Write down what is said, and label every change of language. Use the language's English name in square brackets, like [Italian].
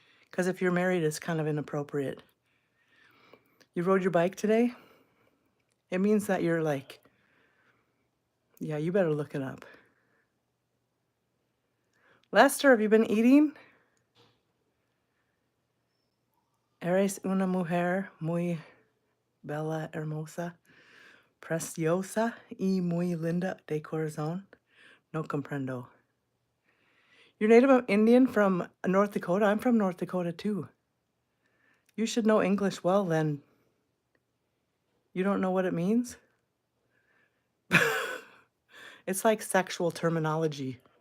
[English] Because if you're married, it's kind of inappropriate. You rode your bike today? It means that you're like, yeah, you better look it up. Lester, have you been eating? [Spanish] Eres una mujer muy bella, hermosa, preciosa y muy linda de corazón. No comprendo. [English] You're Native Indian from North Dakota? I'm from North Dakota too. You should know English well then. You don't know what it means? It's like sexual terminology.